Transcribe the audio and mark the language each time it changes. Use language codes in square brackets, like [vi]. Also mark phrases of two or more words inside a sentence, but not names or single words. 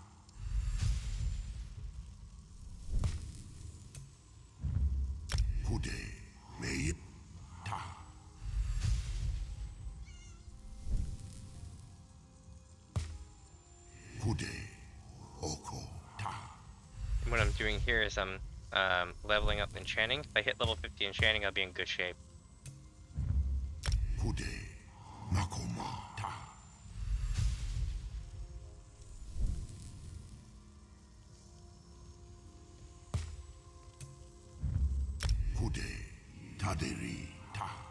[en] Kude, Meip, Ta. Kude, Oko, Ta. What I'm doing here is I'm leveling up enchanting. If I hit level 50 enchanting, I'll be in good shape. Kude, Makoma, Ta. Kude, Taderi, Ta.